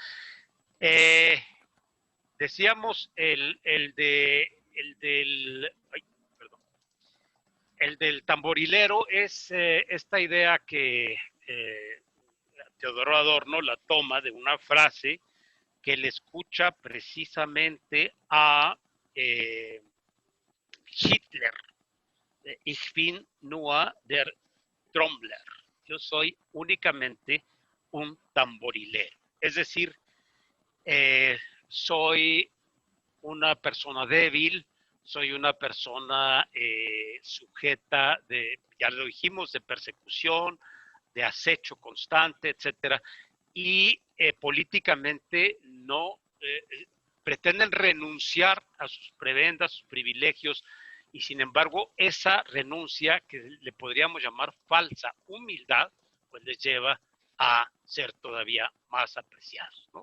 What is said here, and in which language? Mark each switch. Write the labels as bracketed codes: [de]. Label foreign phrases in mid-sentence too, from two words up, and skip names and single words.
[es] Decíamos el del tamborilero es esta idea que Teodoro Adorno la toma de una frase que le escucha precisamente a Hitler. [de] Ich bin nur der Trommler. [es] Yo soy únicamente un tamborilero. Es decir, soy una persona débil, soy una persona sujeta ya lo dijimos, de persecución, de acecho constante, etcétera, y políticamente no pretenden renunciar a sus prebendas, sus privilegios, y sin embargo esa renuncia, que le podríamos llamar falsa humildad, pues les lleva a ser todavía más apreciados, ¿no?